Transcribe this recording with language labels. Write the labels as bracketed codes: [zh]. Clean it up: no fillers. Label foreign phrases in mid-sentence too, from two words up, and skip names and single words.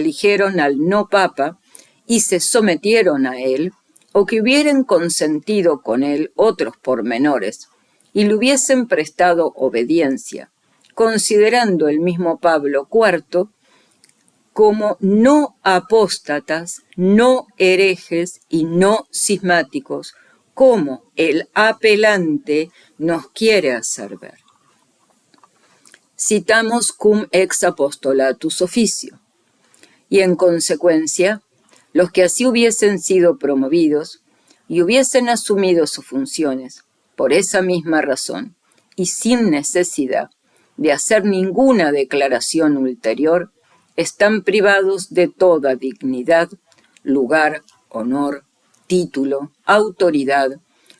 [es] eligieron al no papa y se sometieron a él, o que hubieran consentido con él otros pormenores y le hubiesen prestado obediencia, considerando el mismo Pablo IV como no apóstatas, no herejes y no cismáticos, como el apelante nos quiere hacer ver. Citamos cum ex apostolatus officio, y en consecuencia, los que así hubiesen sido promovidos y hubiesen asumido sus funciones, por esa misma razón, y sin necesidad de hacer ninguna declaración ulterior, están privados de toda dignidad, lugar, honor, título, autoridad